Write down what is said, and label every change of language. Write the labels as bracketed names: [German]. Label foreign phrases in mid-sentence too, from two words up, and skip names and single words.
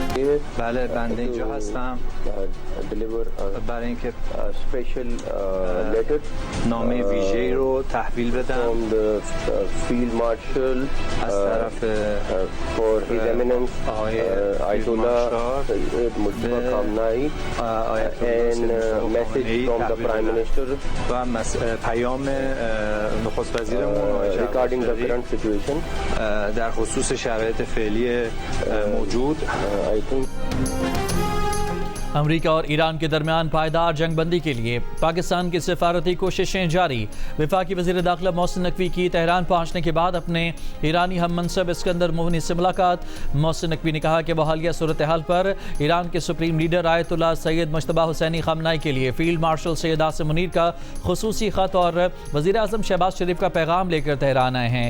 [Urdu] لیے. [Persian] بله بنده اینجا هستم [English] deliver [Persian] برای اینکه [English] special letter [Persian] نامه ویژه‌ای رو تحویل بدم [English] from the field marshal [Persian] از طرف [English] for his eminence [Persian] آقای [English] Ayatollah Sayyid Mustafa Khamenei [Persian] آیت [English] and [Persian] الله [English] message from the prime minister [Persian] و پیام نخست وزیرمون آقای [English] regarding the [Persian] جواد [English] current situation. [Persian] در خصوص شرایط فعلی موجود. [English] I think [Urdu] امریکہ اور ایران کے درمیان پائیدار جنگ بندی کے لیے پاکستان کی سفارتی کوششیں جاری. وفاقی وزیر داخلہ محسن نقوی کی تہران پہنچنے کے بعد اپنے ایرانی ہم منصب اسکندر موہنی سے ملاقات. محسن نقوی نے کہا کہ وہ حالیہ صورتحال پر ایران کے سپریم لیڈر آیت اللہ سید مجتبی حسینی خامنہئی کے لیے فیلڈ مارشل سید عاصم منیر کا خصوصی خط اور وزیر اعظم شہباز شریف کا پیغام لے کر تہران آئے ہیں.